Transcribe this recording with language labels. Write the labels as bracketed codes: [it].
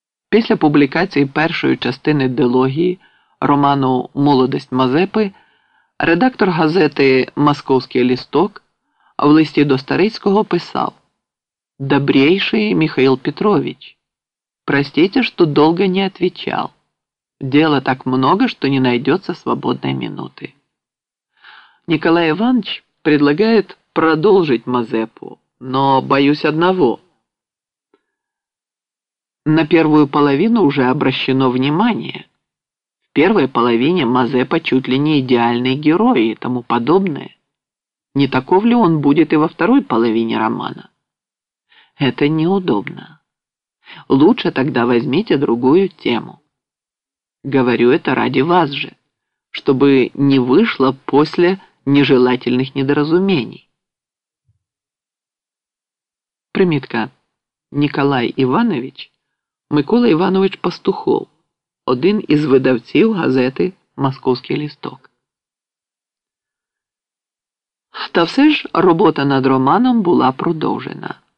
[uk] Після публікації першої частини дилогії роману «Молодість Мазепи» редактор газети «Московський лісток» в листі до Старицького писав: [ru] «Добрейший Михаил Петрович, простите, что долго не отвечал. Дела так много, что не найдется свободной минуты». Николай Иванович предлагает продолжить Мазепу, но боюсь одного. На первую половину уже обращено внимание. В первой половине Мазепа чуть ли не идеальный герой и тому подобное. Не таков ли он будет и во второй половине романа? Это неудобно. Лучше тогда возьмите другую тему. Говорю это ради вас же, чтобы не вышло после нежелательных недоразумений. [uk] Примітка. Николай Іванович – Микола Іванович Пастухов, один із видавців газети «Московський лісток». Та все ж робота над романом була продовжена.